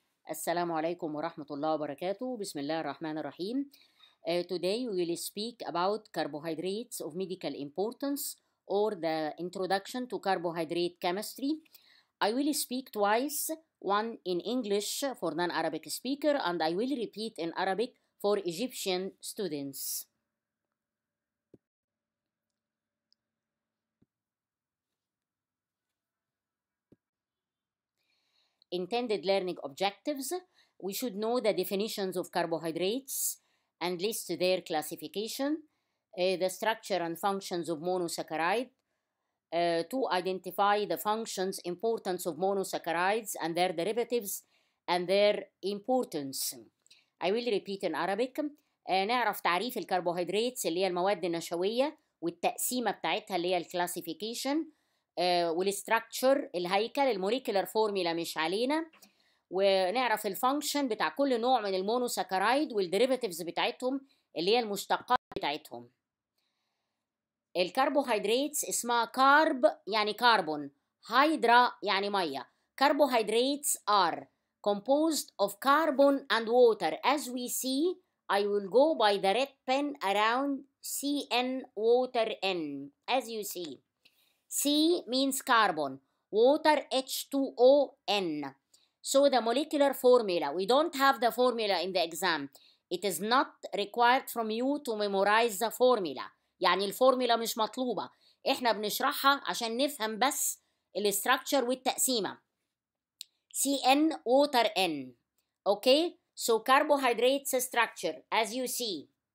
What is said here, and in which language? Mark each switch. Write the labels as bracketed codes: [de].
[ar] السلام عليكم ورحمة الله وبركاته. بسم الله الرحمن الرحيم. [en] Today we will speak about carbohydrates of medical importance or the introduction to carbohydrate chemistry. I will speak twice, one in English for non-Arabic speaker and I will repeat in Arabic for Egyptian students. Intended learning objectives. We should know the definitions of carbohydrates and list their classification, the structure and functions of monosaccharide, to identify the functions, importance of monosaccharides and their derivatives and their importance. I will repeat in Arabic. [ar] نعرف تعريف الكربوهيدرات اللي هي المواد النشوية والتقسيمة بتاعتها اللي هي الكلاسيفيكيشن، والستراكشر الهيكل، الموليكولار فورميلا مش علينا، ونعرف الفانكشن بتاع كل نوع من المونوساكرايد والديريفاتيفز بتاعتهم اللي هي المشتقات بتاعتهم. الكربوهيدرات اسمها كارب يعني كربون، هيدرا يعني ميه. [en] Carbohydrates are composed of carbon and water. As we see, I will go by the red pen around CN water N. As you see, C means carbon, water H2O N. So the molecular formula, we don't have the formula in the exam. It is not required from you to memorize the formula. [ar] يعني الفورمولا مش مطلوبة، احنا بنشرحها عشان نفهم بس الستراكشر والتقسيمة. [en] CN water N. Okay, so carbohydrates structure as you see.